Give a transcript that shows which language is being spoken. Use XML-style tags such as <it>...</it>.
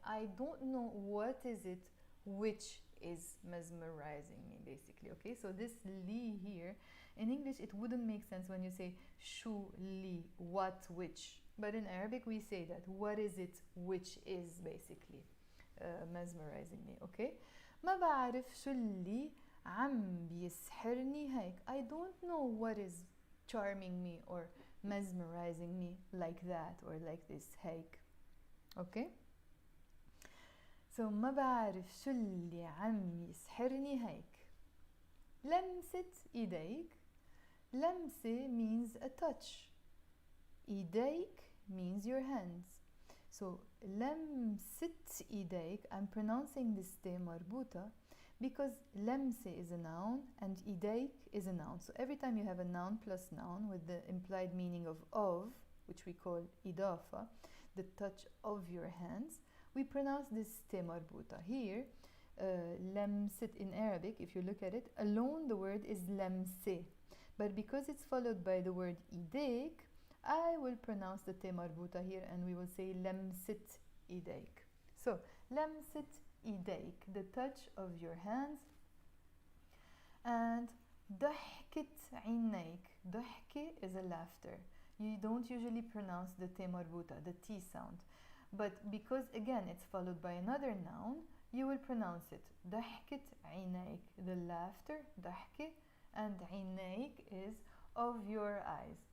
<en>I don't know what is it which is mesmerizing me, basically. Okay, so this li here in English, it wouldn't make sense when you say shu li, what, which, but in Arabic we say that what is it which is basically mesmerizing me.</en> <ar>Okay, ما بعرف شو اللي عم بيسحرني هيك.</ar> <en>I don't know what is charming me or mesmerizing me like that or like this</en> <ar>هيك.</ar> <en>Okay, so</en> <ar>ما بعرف شو اللي عم يسحرني هيك. لمسة إيديك.</ar> <en>لمسة means a touch. إيديك means your hands. So</en> <ar>لمسة إيديك,</ar> <en>I'm pronouncing this T مربوطة Because لمسة is a noun and إيديك is a noun. So every time you have a noun plus noun with the implied meaning of, which we call إضافة, the touch of your hands, we pronounce this ت مربوطة. Here, لمست in Arabic, if you look at it, alone the word is لمسة. But because it's followed by the word إيديك, I will pronounce the ت مربوطة here and we will say</en> <ar>لمست إيديك.</ar> <en>So,</en> <ar>لمست إيديك,</ar> <en>the touch of your hands. And</en> <ar>ضحكت عينيك.</ar> <en>ضحكة is a laughter. You don't usually pronounce the ت مربوطة, the T sound. But because again it's followed by another noun, you will pronounce it.</en> <ar>ضحكت عينيك,</ar> <en>the laughter, ضحكة, and عينيك is of your eyes.</en>